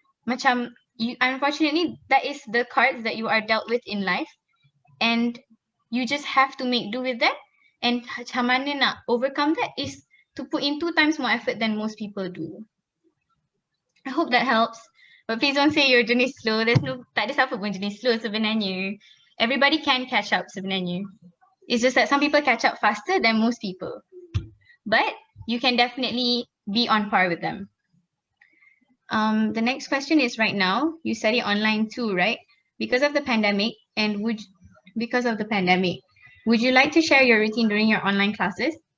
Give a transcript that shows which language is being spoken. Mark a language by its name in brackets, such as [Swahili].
[English] Macam, unfortunately, that is the cards that you are dealt with in life, and you just have to make do with that. And [Malay] macam mana nak [English] overcome that is to put in 2 times more effort than most people do. I hope that helps. But please don't say you're [Malay] jenis [English] slow. [Malay] Tak ada siapa pun jenis slow sebenarnya. [English] Everybody can catch up [Malay] sebenarnya. [English] It's just that some people catch up faster than most people. But you can definitely be on par with them. The next question is, right now, you study online too, right? Because of the pandemic, would you like to share your routine during your online classes?